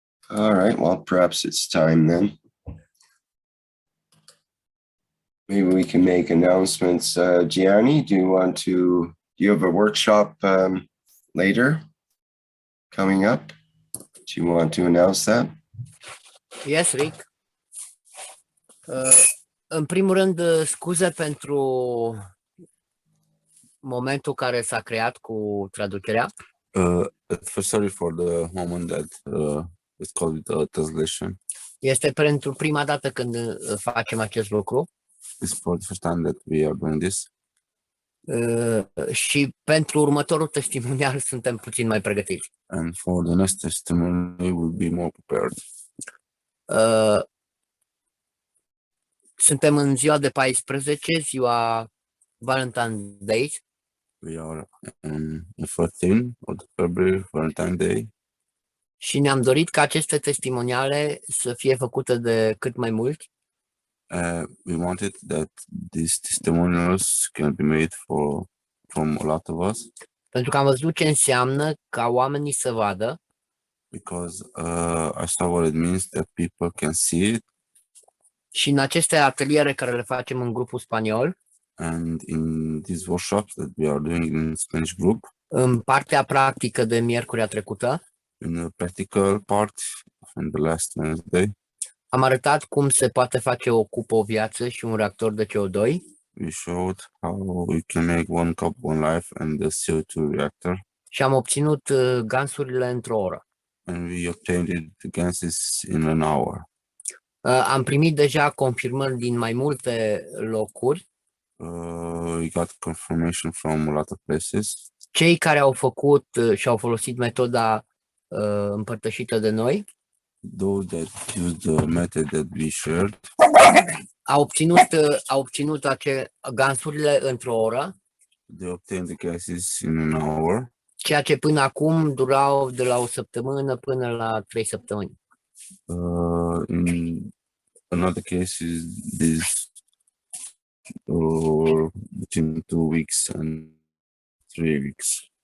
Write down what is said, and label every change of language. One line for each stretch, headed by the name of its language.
English: All right, well, perhaps it's time then. Maybe we can make announcements. Gianni, do you have a workshop later coming up? Do you want to announce that? Yes, Rick.
Romanian: În primul rând, scuze pentru momentul care s-a creat cu traducerea.
English: Sorry for the moment that it's called translation.
Romanian: Este pentru prima dată când facem acest lucru.
English: It's for the first time that we are doing this.
Romanian: Și pentru următorul testimonial suntem puțin mai pregătiți.
English: And for the next testimony, we will be more prepared.
Romanian: Suntem în ziua de 14, ziua Valentine's Day.
English: We are on the 14th of February, Valentine's Day.
Romanian: Și ne-am dorit ca aceste testimoniale să fie făcute de cât mai mulți.
English: We wanted that these testimonials can be made from a lot of us.
Romanian: Pentru că am văzut ce înseamnă ca oamenii să vadă
English: Because I saw what it means that people can see it.
Romanian: și în aceste ateliere care le facem în grupul spaniol,
English: And in these workshops that we are doing in Spanish group,
Romanian: în partea practică de miercurea trecută,
English: in the practical part from the last Wednesday,
Romanian: am arătat cum se poate face o cupă, o viață și un reactor de CO2
English: we showed how we can make one cup, one life and the CO2 reactor.
Romanian: și am obținut gansurile într-o oră.
English: And we obtained the gases in an hour.
Romanian: Am primit deja confirmări din mai multe locuri.
English: We got confirmation from a lot of places.
Romanian: Cei care au făcut și au folosit metoda împărtășită de noi
English: Those that used the method that we shared
Romanian: au obținut gansurile într-o oră,
English: they obtained the gases in an hour.
Romanian: ceea ce până acum durau de la o săptămână până la 3 săptămâni.
English: In another cases, this between 2 weeks and 3 weeks.